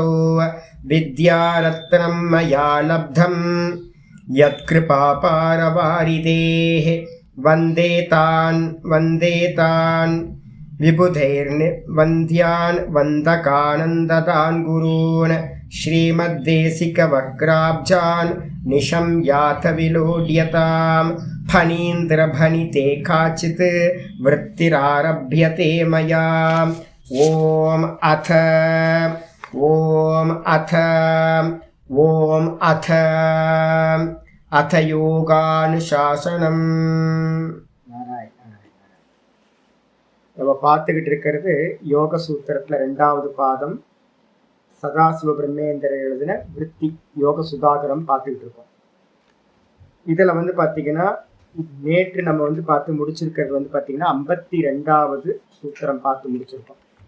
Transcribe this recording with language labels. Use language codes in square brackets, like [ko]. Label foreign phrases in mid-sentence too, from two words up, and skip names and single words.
[sa] विद्यारत्नं मया लब्धं यत्कृपापारवारिदेः वन्दे तान् विबुधैर्वन्द्यान् वन्दकानन्ददान् गुरून् श्रीमद्देशिकवक्राब्जान् निशम्याथ विलोड्यतां फणीन्द्रभणिते काचित् वृत्तिरारभ्यते मया। ॐ अथ யோகானுசாசனம். [ta] நம்ம பார்த்துக்கிட்டு இருக்கிறது யோக சூத்திரத்தில் 2வது பாதம், சதாசிவ பிரம்மேந்திரர் எழுதின விருத்தி யோக சுதாகரம் பார்த்துக்கிட்டு இருக்கோம். இதில் பார்த்தீங்கன்னா நேற்று நம்ம பார்த்து முடிச்சிருக்கிறது பார்த்தீங்கன்னா 52வது சூத்திரம் பார்த்து முடிச்சிருக்கோம்.